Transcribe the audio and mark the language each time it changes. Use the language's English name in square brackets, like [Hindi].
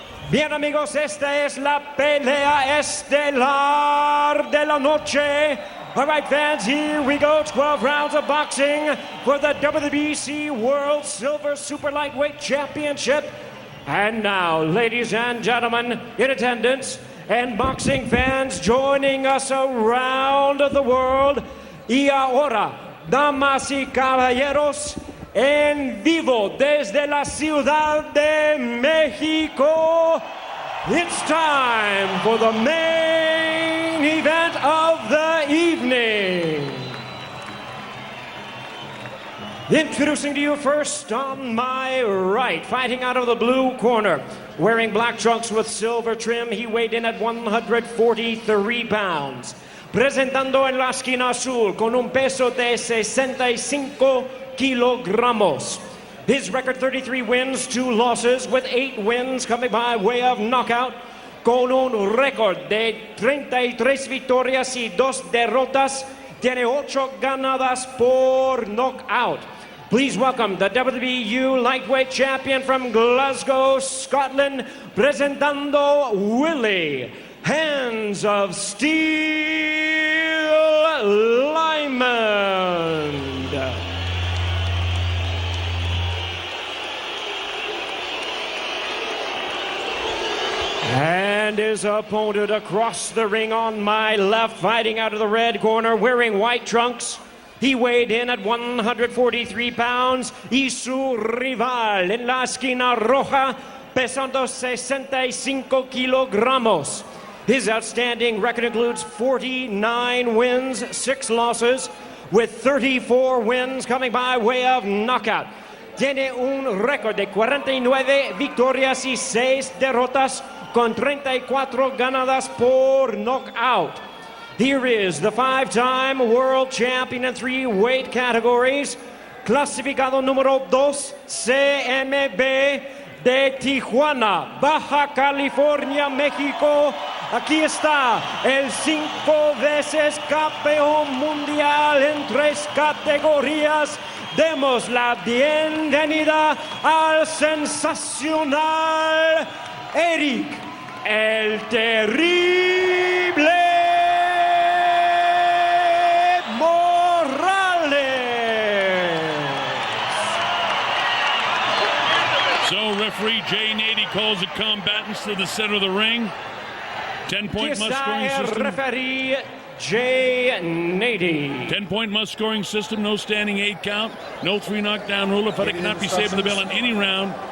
[Spanish] Bien, amigos, esta es la pelea estelar de la noche. [English] All right, fans, here we go. 12 rounds of boxing for the WBC World Silver Super Lightweight Championship. And now, ladies and gentlemen, in attendance and boxing fans joining us around the world. [Spanish] Y ahora, damas y caballeros, en vivo desde la Ciudad de México, [English] it's time for the main event of the evening. Introducing to you first on my right, fighting out of the blue corner, wearing black trunks with silver trim, he weighed in at 143 pounds. [Spanish] Presentando en la esquina azul con un peso de 65 kilogramos. [English] His record 33 wins, 2 losses, with 8 wins coming by way of knockout. [Spanish] Con un récord de 33 victorias y 2 derrotas, tiene 8 ganadas por knockout. [English] Please welcome the WBU lightweight champion from Glasgow, Scotland, presentando Willie Hands of Steel Limond. And his opponent across the ring on my left, fighting out of the red corner, wearing white trunks. He weighed in at 143 pounds. [Spanish] Y su rival en la esquina roja, pesando 65 kilogramos. [English] His outstanding record includes 49 wins, 6 losses, with 34 wins coming by way of knockout. [Spanish] Tiene un récord de 49 victorias y 6 derrotas, con 34 ganadas por knockout. [English] Here is the 5-time world champion in 3 weight categories, [Spanish] clasificado número 2, [English] CMB de Tijuana, Baja California, México. [Spanish] Aquí está el 5 veces campeón mundial en 3 categorías. Demos la bienvenida al sensacional Erik el Terrible Morales. [English] So referee Nady calls the combatants to the center of the ring. 10-point must-scoring system. Referee Nady. 10-point must-scoring system, no standing 8 count, no 3 knockdown rule. A fighter cannot be saved in the bell in any round.